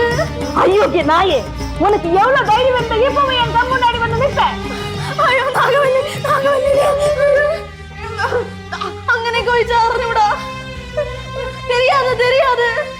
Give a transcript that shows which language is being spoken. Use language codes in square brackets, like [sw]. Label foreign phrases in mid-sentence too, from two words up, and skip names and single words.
[ta] ஐயோ நாயே, உனக்கு எவ்வளவு தைரியம் இருந்தா இப்பவே என் கண் முன்னாடி வந்து நிப்ப? ஐயோ நாகவல்லி, [ml] അങ്ങനെ ചോദിച്ചാ അറിഞ്ഞൂടാ. [ta] தெரியாது.